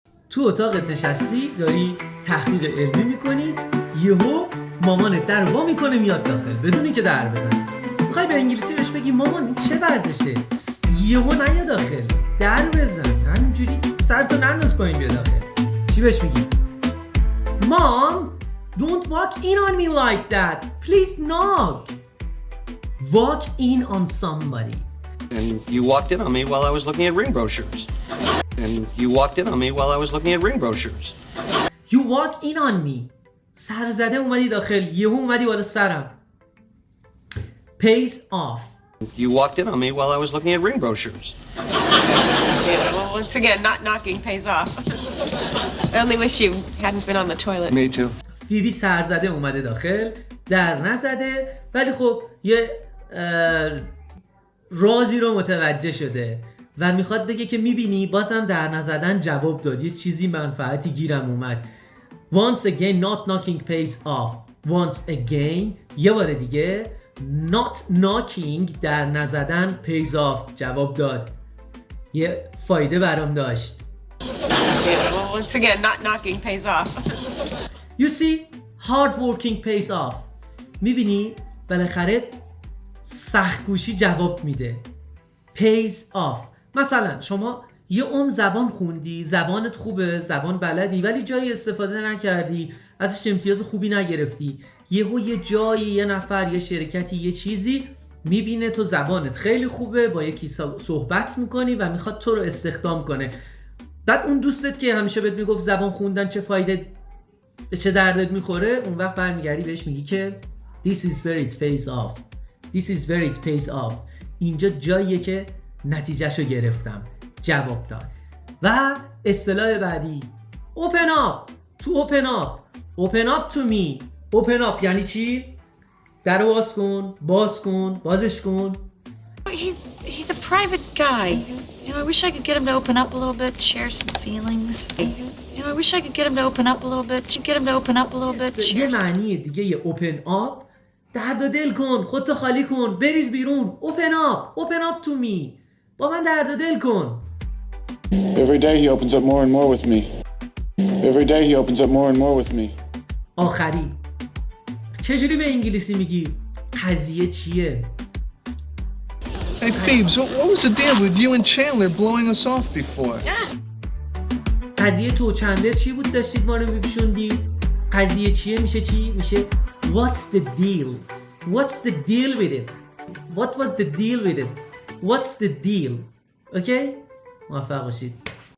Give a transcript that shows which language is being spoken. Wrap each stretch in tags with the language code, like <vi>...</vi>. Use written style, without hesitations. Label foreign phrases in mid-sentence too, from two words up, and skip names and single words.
<fa>تو اتاقت نشستی داری تحقیق علمی میکنی، یهو مامانت در وا میکنه میاد داخل بدون اینکه در بزنه. میخوای به انگلیسی بهش بگی مامان این چه ورزشه؟ یهو نیا داخل، در بزن، همینجوری سرتو ننداز پایین بیا داخل. چی بهش میگی؟</fa> <en>Mom, don't walk in on me like that. Please knock. Walk in on somebody. And you walked in on me while I was looking at ring brochures. And you walked in on me while I was looking at ring brochures. You walk in on me.</en> <fa>سر زده اومدی داخل، یهو اومدی بالا سرم.</fa> <en>Pays off. You walked in on me while I was looking at ring brochures. Okay, well, once again, not knocking pays off. I only wish you hadn't been on the toilet. Me too.</en> <fa>فیبی سر زده اومده داخل، در نزده، ولی خب یه رازی رو متوجه شده و میخواد بگه که میبینی بازم در نزدن جواب داد، یه چیزی منفعتی گیرم اومد.</fa> <en>Once again not knocking pays off. Once again</en> <fa>یه بار دیگه</fa> <en>not knocking</en> <fa>در نزدن</fa> <en>pays off</en> <fa>جواب داد، یه فایده برام داشت.</fa> <en>Okay, well, once again, not knocking pays off. You see, hard working pays off.</en> <fa>میبینی بالاخره سخت‌کوشی جواب میده.</fa> <en>Pays off.</en> <fa>مثلا شما یه زبان خوندی، زبانت خوبه، زبان بلدی، ولی جایی استفاده نکردی، ازش امتیاز خوبی نگرفتی. یه جایی، یه نفر، یه شرکتی، یه چیزی میبینه تو زبانت خیلی خوبه، با یکی صحبت میکنی و میخواد تو رو استخدام کنه. بعد اون دوستت که همیشه بهت میگفت زبان خوندن چه فایده، چه دردت میخوره، اون وقت برمیگردی بهش میگی که</fa> <en>This is where it pays off. This is where it pays off.</en> <fa>اینجا جاییه که نتیجهشو گرفتم، جواب داد. و اصطلاح بعدی</fa> <en>open up. To open up. Open up to me. Open up یعنی چی؟</en> <fa>در باز کن، بازش کن.</fa> <en>He's a private guy. You know, I wish I could get him to open up a little bit, share some feelings. You know, I wish I could get him to open up a little bit. Get him to open up a little bit.</en> <fa>یه معنی دیگه یه</fa> <en>open up،</en> <fa>درد و دل کن، خودتو خالی کن، بریز بیرون.</fa> <en>Open up to me.</en> <fa>با من درد و دل کن.</fa> <en>Every day he opens up more and more with me. Every day he opens up more and more with me.</en> <fa>آخری چجوری به انگلیسی میگی قضیه چیه؟</fa> <en>Hey Phoebes, what was the deal with you and Chandler blowing us off before?</en> <fa>قضیه تو چندلر چی بود داشتید ما رو میپیشوندید؟ قضیه چیه میشه چی؟ میشه</fa> <en>What's the deal? What's the deal with it? What was the deal with it? What's the deal?</en> <fa>Okay? موفق باشید.</fa>